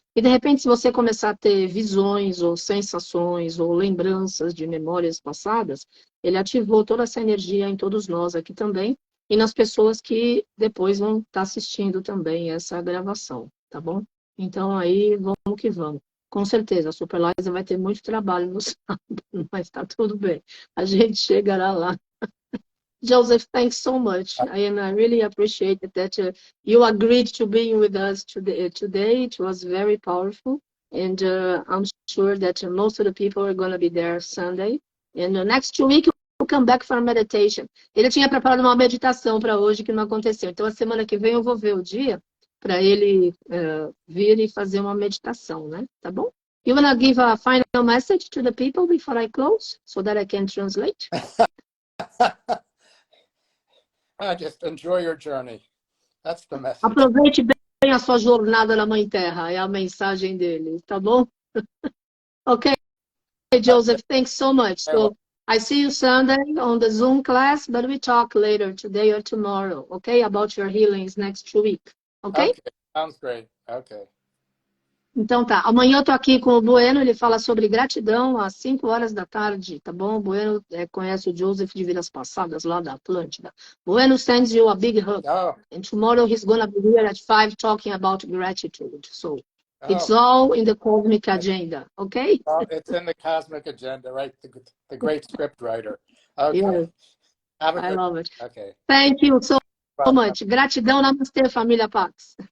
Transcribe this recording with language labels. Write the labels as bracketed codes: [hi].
[pt] E, de repente, se você começar a ter visões, ou sensações, ou lembranças de memórias passadas, ele ativou toda essa energia em todos nós aqui também, e nas pessoas que depois vão estar assistindo também essa gravação, tá bom? Então aí, vamos que vamos. Com certeza, a Superliza vai ter muito trabalho no sábado, mas tá tudo bem. A gente chegará lá. Joseph, [en] thanks so much. I really appreciate it that you agreed to being with us today. It was very powerful. And I'm sure that most of the people are going to be there Sunday. And next week, we'll come back for a meditation. [pt] Ele tinha preparado uma meditação para hoje que não aconteceu. Então, a semana que vem eu vou ver o dia para ele vir e fazer uma meditação, né? Tá bom? [en] You want to give a final message to the people before I close so that I can translate? Just enjoy your journey. That's the message. [pt] Aproveite bem a sua jornada na Mãe Terra, é a mensagem dele, tá bom? [en] Okay, Joseph, thanks so much. So I see you Sunday on the Zoom class, but we talk later today or tomorrow, okay, about your healings next week, okay? Okay, sounds great. Okay. [pt] Então tá, amanhã eu tô aqui com o Bueno, ele fala sobre gratidão às 5 horas da tarde, tá bom? O Bueno conhece o Joseph de vidas passadas, lá da Atlântida. [en] Bueno sends you a big hug. Oh. And tomorrow he's gonna be here at 5 talking about gratitude. So it's all in the cosmic agenda, okay? Well, it's in the cosmic agenda, right? The great script writer. Okay. Yes. I love it. Okay. Thank you so much. [pt] Gratidão, namastê, família Pax.